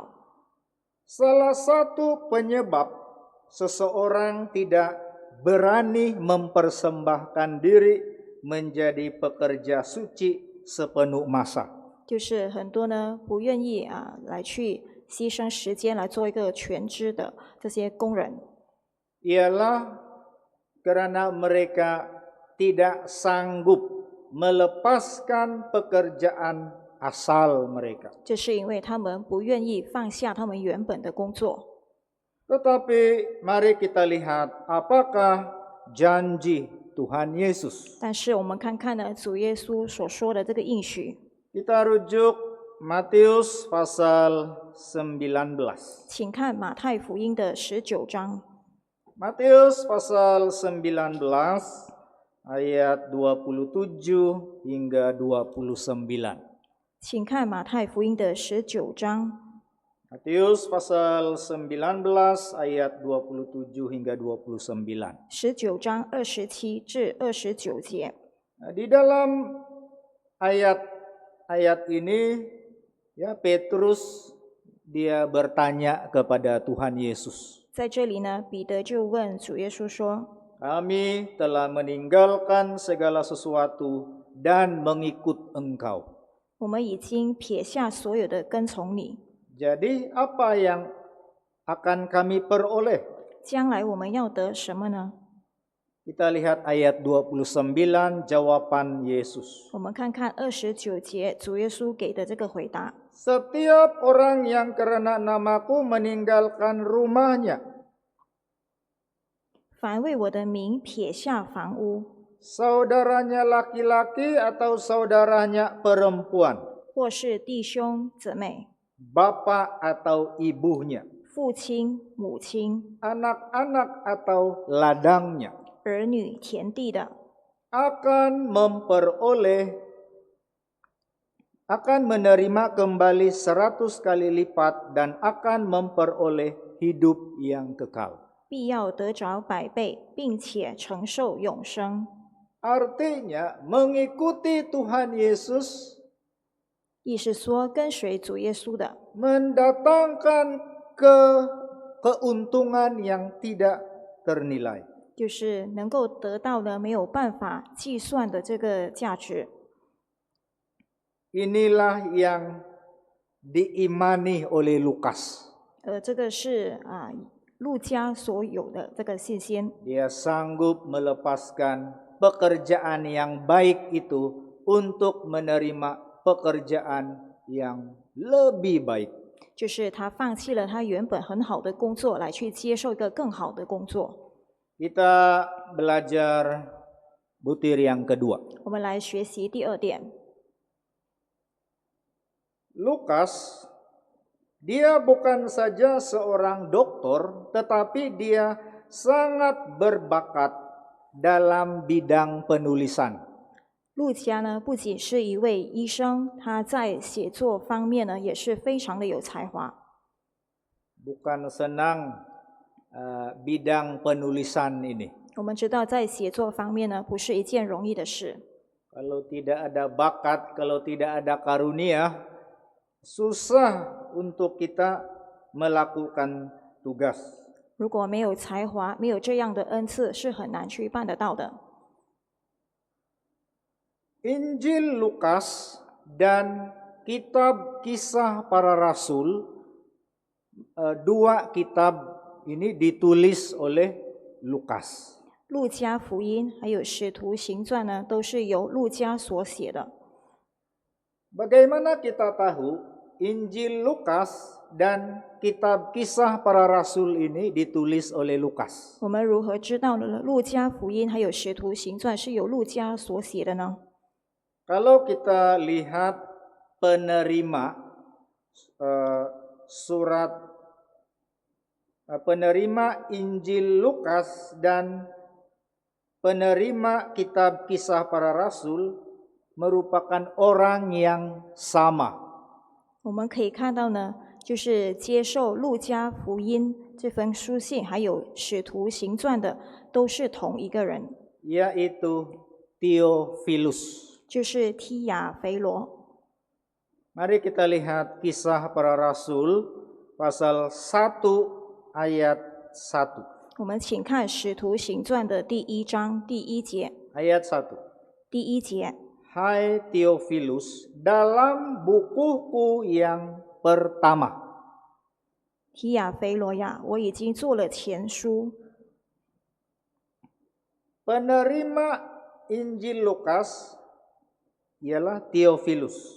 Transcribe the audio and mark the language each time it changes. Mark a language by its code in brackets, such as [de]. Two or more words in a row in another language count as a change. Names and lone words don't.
[ms] Salah satu penyebab seseorang tidak berani mempersembahkan diri menjadi pekerja suci sepenuh masa. [zh] 就是很多呢不愿意来去牺牲时间来做一个全职的这些工人， [ms] Ialah karena mereka tidak sanggup melepaskan pekerjaan asal mereka. [zh] 这是因为他们不愿意放下他们原本的工作。 [ms] Tetapi mari kita lihat apakah janji Tuhan Yesus. [zh] 但是我们看看呢，主耶稣所说的这个应许， [ms] Kita rujuk Matius pasal 19. [zh] 请看马太福音的19章， [ms] Matius pasal 19 ayat 27 hingga 29. [zh] 请看马太福音的19章， [ms] Matius pasal 19 ayat 27 hingga 29. [zh] 19 章27至29节。 [ms] Nah, di dalam ayat ini ya Petrus dia bertanya kepada Tuhan Yesus. [zh] 在这里呢，彼得就问主耶稣说 [ms] Kami telah meninggalkan segala sesuatu dan mengikut Engkau. [zh] 我们已经撇下所有的跟从你， [ms] Jadi apa yang akan kami peroleh? [zh] 将来我们要得什么呢？ [ms] Kita lihat ayat 29 jawaban Yesus. [zh] 我们看看29节主耶稣给的这个回答。 [ms] Setiap orang yang karena namaku meninggalkan rumahnya, [zh] 凡为我的名撇下房屋， [ms] saudaranya laki-laki atau saudaranya perempuan, [zh] 或是弟兄姊妹、 [ms] bapak atau ibunya, [zh] 父亲、母亲、 [ms] anak-anak atau ladangnya, [zh] 儿女、田地的， [ms] akan menerima kembali 100 kali lipat dan akan memperoleh hidup yang kekal. [zh] 必要得着100倍，并且承受永生。 [ms] Artinya mengikuti Tuhan Yesus [zh] 意是说，跟随主耶稣的， [ms] mendatangkan keuntungan yang tidak ternilai. [zh] 就是能够得到的没有办法计算的这个价值。 [ms] Inilah yang diimani oleh Lukas. [zh] 这个是路加所有的这个信心， [ms] Dia sanggup melepaskan pekerjaan yang baik itu untuk menerima pekerjaan yang lebih baik. [zh] 就是他放弃了他原本很好的工作，来去接受一个更好的工作。 [ms] Kita belajar butir yang kedua. [zh] 我们来学习第2点。 [ms] Lukas, dia bukan saja seorang dokter, tetapi dia sangat berbakat dalam bidang penulisan. [zh] 路加呢，不仅是一位医生，他在写作方面呢，也是非常的有才华。 [ms] Bukan senang bidang penulisan ini. [zh] 我们知道，在写作方面呢，不是一件容易的事。 [ms] Kalau tidak ada bakat, kalau tidak ada karunia, susah untuk kita melakukan tugas. [zh] 如果没有才华，没有这样的恩赐，是很难去办得到的。 [ms] Injil Lukas dan kitab Kisah Para Rasul, 2 kitab ini ditulis oleh Lukas. [zh] 路加福音还有使徒行传呢，都是由路加所写的。 [ms] Bagaimana kita tahu Injil Lukas dan kitab Kisah Para Rasul ini ditulis oleh Lukas? [zh] 我们如何知道呢？路加福音还有使徒行传是由路加所写的呢？ [ms] Kalau kita lihat penerima penerima Injil Lukas dan penerima kitab Kisah Para Rasul merupakan orang yang sama. [zh] 我们可以看到呢，就是接受路加福音这封书信，还有使徒行传的，都是同一个人， [ms] Yaitu Theophilus. [zh] 就是提亚腓罗。 [ms] Mari kita lihat Kisah Para Rasul pasal 1 ayat 1. [zh] 我们请看使徒行传的第1章第1节。 [ms] Ayat 1. [zh] 第1节， [ms] Hai Theophilus, dalam bukuku yang pertama. [zh] 提亚腓罗呀，我已经做了前书。 [ms] Penerima Injil Lukas ialah Theophilus.